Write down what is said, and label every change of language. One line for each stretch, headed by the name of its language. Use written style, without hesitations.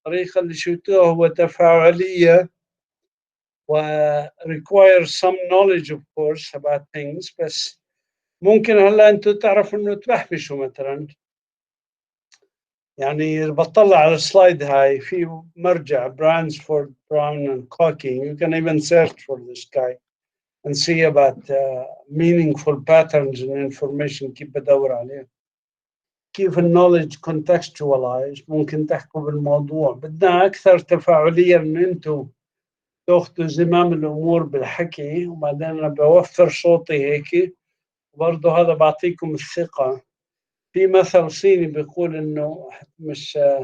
Arabic: الطريقه اللي شفتوها هو تفاعليه و
English: requires some knowledge of course about things،
Arabic: بس ممكن هلا انتم تعرفوا انه تبحبشوا. مثلا يعني بطلع على السلايد هاي في مرجع برانسفورد براون and Cocking.
English: You can even search for this guy and see about meaningful patterns in information.
Arabic: كيف بدور عليه، كيف النولج contextualize. ممكن تحكوا بالموضوع. بدنا أكثر تفاعلية من أنتم تأخذوا زمام الأمور بالحكي، وبعدين أنا بوفر صوتي هيك، وبرضه هذا بعطيكم الثقة. في مثل صيني بيقول إنه مش